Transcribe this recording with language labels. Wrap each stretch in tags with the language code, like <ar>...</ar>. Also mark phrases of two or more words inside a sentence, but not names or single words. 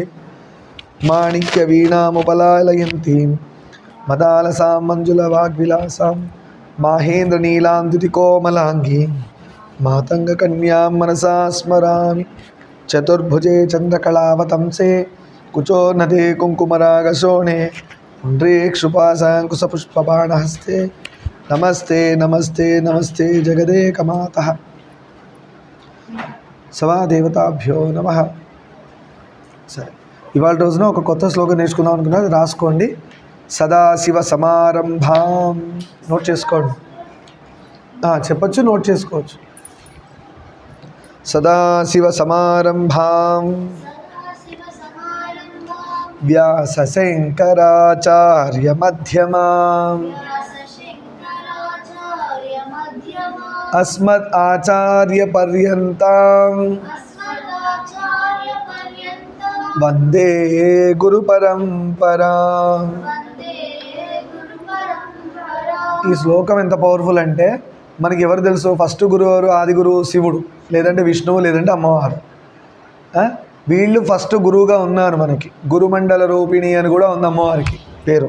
<sa>माणिक्यवीणामुपलालयन्तीं मदालसां मञ्जुलवाग्विलासां माहेन्द्रनीलां द्युतिकोमलाङ्गीं मातङ्गकन्यां मनसा स्मरामि। चतुर्भुजे चन्द्रकलावतंसे कुचोन्नते कुङ्कुमरागशोणे पुण्ड्रीक्षुपाशाङ्कुशपुष्पबाणहस्ते नमस्ते नमस्ते नमस्ते जगदेकमातः సవాదేవతాభ్యో నమః.</sa> <te>సరే, ఇవాళ రోజున ఒక కొత్త శ్లోకం నేర్చుకుందాం అనుకున్నది రాసుకోండి.</te> <sa>సదాశివ సమారంభాం</sa> <te>నోట్ చేసుకోండి. చెప్పచ్చు, నోట్ చేసుకోవచ్చు.</te> <sa>సదాశివ సమారంభాం వ్యాస శంకరాచార్య మధ్యమాం अस्मद् आचार्य पर्यन्तां वंदे गुरु परंपरां.</sa> <te>ఈ శ్లోకం ఎంత పవర్ఫుల్ అంటే మనకి ఎవరు తెలుసు? ఫస్ట్ గురువు ఆది గురువు శివుడు, లేదంటే విష్ణువు, లేదంటే అమ్మవారు. వీళ్ళు ఫస్ట్ గురువుగా ఉన్నారు. మనకి గురుమండల రూపిణి అని కూడా ఉంది అమ్మవారికి పేరు.</te>